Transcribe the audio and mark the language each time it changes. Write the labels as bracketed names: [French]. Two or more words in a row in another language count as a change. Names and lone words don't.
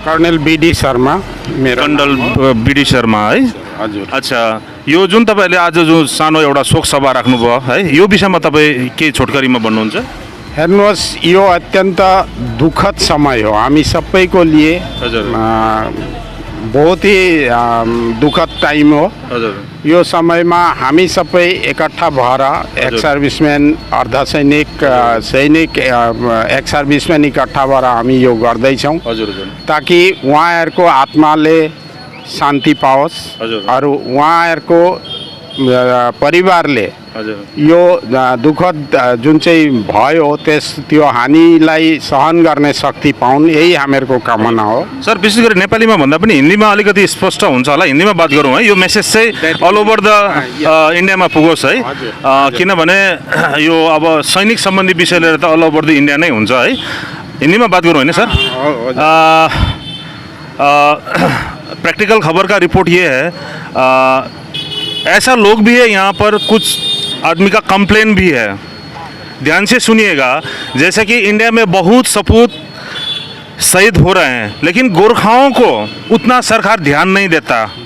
[Nepali] कर्णेल बीडी शर्मा मेरो कर्णेल बीडी शर्मा है, हजुर। अच्छा, यो जुन तपाईँहरूले आज जो सानो एउटा शोक सभा राख्नुभयो है, यो विषयमा तपाईँ के छोटकरीमा भन्नुहुन्छ? हेर्नुहोस्, यो अत्यन्त दुःखद समय हो हामी सबैको लिए। हजुर। [Hindi] बहुत ही दुखद टाइम हो। [Nepali] हजुर। यो समयमा हामी सबै एकट्ठा भएर [English] ex serviceman, [Nepali] अर्धसैनिक, सैनिक, [English] ex serviceman [Nepali] इकट्ठा भएर हामी यो गर्दैछौँ ताकि उहाँहरूको आत्माले शान्ति पाओस्। अरू उहाँहरूको परिवारले यो दुःखद जुन चाहिँ भयो त्यो हानिलाई सहन गर्ने शक्ति पाउन्, यही हामीहरूको कामना हो। सर, विशेष गरी नेपालीमा भन्दा पनि हिन्दीमा अलिकति स्पष्ट हुन्छ होला, हिन्दीमा बात गरौँ है। यो मेसेज चाहिँ [English] all over the [Nepali] इन्डियामा पुगोस् है, किनभने यो अब सैनिक सम्बन्धी विषय लिएर त [English] all over the [Nepali] इन्डिया नै हुन्छ है। हिन्दीमा बात गरौँ होइन सर? [Hindi] प्रैक्टिकल खबर का रिपोर्ट ये है, ऐसा लोग भी है यहाँ पर, कुछ आदमी का कंप्लेन भी है, ध्यान से सुनिएगा। जैसे कि इंडिया में बहुत सपूत शहीद हो रहे हैं, लेकिन गोरखाओं को उतना सरकार ध्यान नहीं देता।